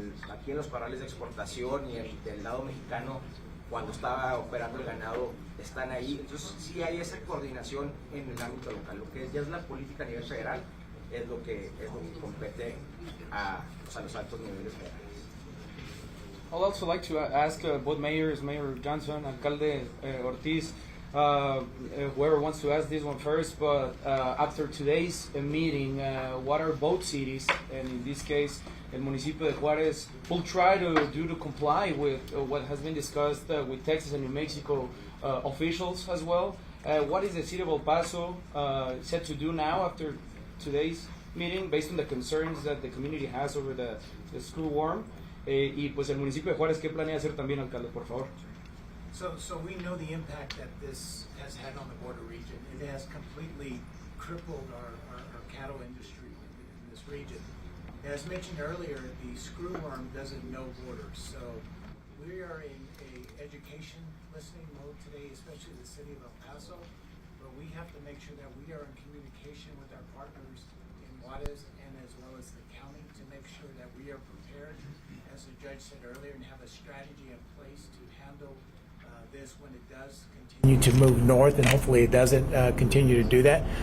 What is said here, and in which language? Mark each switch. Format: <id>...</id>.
<es>aquí en los parrales de exportación y del lado mexicano, cuando estaba operando el ganado, están ahí. Entonces sí hay esa coordinación en el ámbito local. Lo que ya es la política a nivel federal es lo que compete a los altos niveles federales.</es> <en>I'd also like to ask both mayors, Mayor Johnson, Alcalde Ortiz, whoever wants to ask this one first, but after today's meeting, what are both cities, and in this case,</en> <es>el municipio de Juárez,</es> <en>will try to do to comply with what has been discussed with Texas and New Mexico officials as well? What is the city of El Paso set to do now after today's meeting, based on the concerns that the community has over the screwworm?</en> <es>Y pues el municipio de Juárez, ¿qué planea hacer también, alcalde, por favor?</es> <en>So we know the impact that this has had on the border region. It has completely crippled our cattle industry in this region. As mentioned earlier, the screwworm doesn't know borders. So we are in a education listening mode today, especially the city of El Paso, but we have to make sure that we are in communication with our partners in Juárez and as well as the county to make sure that we are prepared, as the judge said earlier, and have a strategy in place to handle this when it does continue to move north, and hopefully it doesn't continue to do that.</en>